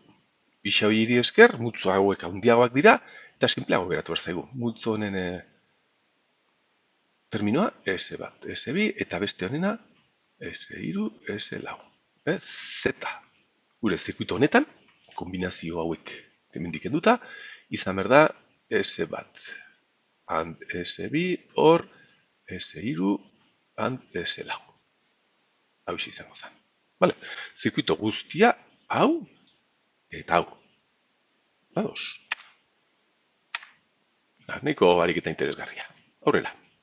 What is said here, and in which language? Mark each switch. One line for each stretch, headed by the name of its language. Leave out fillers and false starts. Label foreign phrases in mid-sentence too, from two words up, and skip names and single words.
Basque: Isa hori esker, multzo hauek handiagoak dira. Eta simpleago beratu behar zaigu. Multzo honen terminoa, S bat, S bi, eta beste honena, S iru, S lau. Z. Gure zirkuito honetan, kombinazio hauek hemendik kenduta, izan behar da S bat, and S bi, or S iru, and S lau. Hau izango zen. Vale. Zirkuito guztia, hau, eta hau. Badoz. Nahiko ariketa interesgarria. Aurrela.